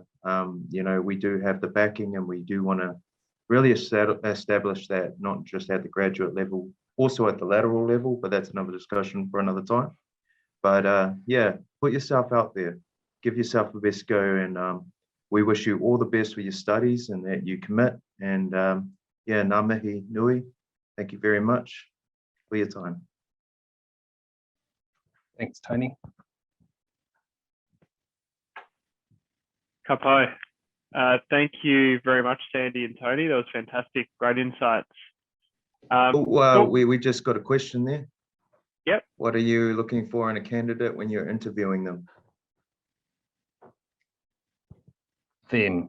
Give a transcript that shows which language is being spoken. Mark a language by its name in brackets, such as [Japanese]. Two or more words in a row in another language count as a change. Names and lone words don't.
[English] You know, we do have the backing, and we do want to really establish that, not just at the graduate level, also at the lateral level, but that's another discussion for another time. But yeah, put yourself out there, give yourself the best go, and we wish you all the best with your studies and that you commit. And yeah, [Māori] ngā mihi nui, [English] thank you very much for your time. Thanks, Tony. [Māori] Ka pai. [English] Thank you very much, Sandy and Tony. That was fantastic. Great insights. We just got a question there. Yep. What are you looking for in a candidate when you're interviewing them? Them.